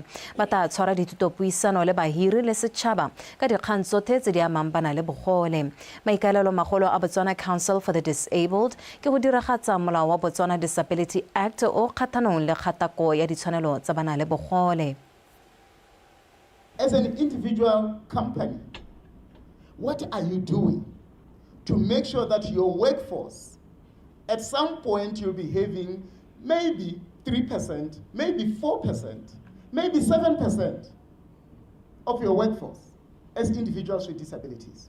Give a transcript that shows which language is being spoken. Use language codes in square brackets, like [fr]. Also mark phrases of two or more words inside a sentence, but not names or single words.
[tn] Ba tla tshwara dithutopuisano le bahiri le setšhaba ka dikgang tsotlhe tse di amang bana le bogole. Maikaelelo magolo a Botswana Council for the Disabled ke go diragatsa molao wa Botswana Disability Act o kgathanong le kgatako ya ditshwanelo tsa bana le bogole. [en] As an individual company, what are you doing to make sure that your workforce, at some point you'll be having maybe 3%, maybe 4%, maybe 7% of your workforce as individuals with disabilities?